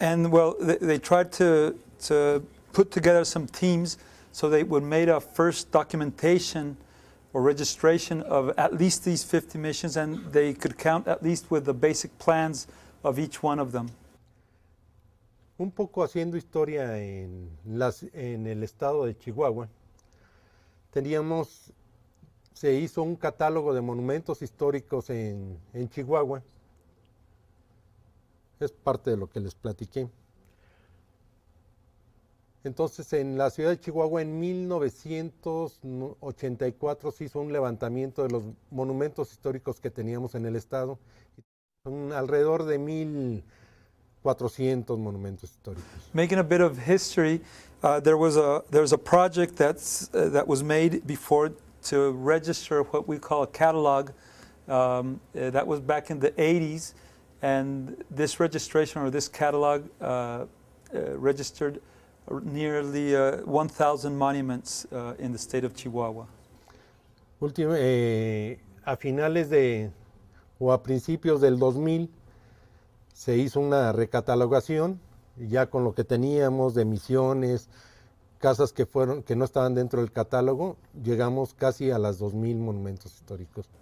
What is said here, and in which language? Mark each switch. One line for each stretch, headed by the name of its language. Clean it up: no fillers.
English: And well, they tried to put together some teams so they would make a first documentation or registration of at least these 50 missions, and they could count at least with the basic plans of each one of them.
Spanish: Un poco haciendo historia en el estado de Chihuahua, se hizo un catálogo de monumentos históricos en Chihuahua. Es parte de lo que les platiqué. Entonces, en la ciudad de Chihuahua, en 1984 se hizo un levantamiento de los monumentos históricos que teníamos en el estado. Alrededor de 1,400 monumentos históricos.
English: Making a bit of history, there was a project that was made before to register what we call a catalog. That was back in the 80s, and this registration or this catalog registered nearly 1,000 monuments in the state of Chihuahua.
Spanish: A finales o a principios del 2000 se hizo una recatalogación, ya con lo que teníamos de misiones, casas que no estaban dentro del catálogo, llegamos casi a las 2,000 monumentos históricos.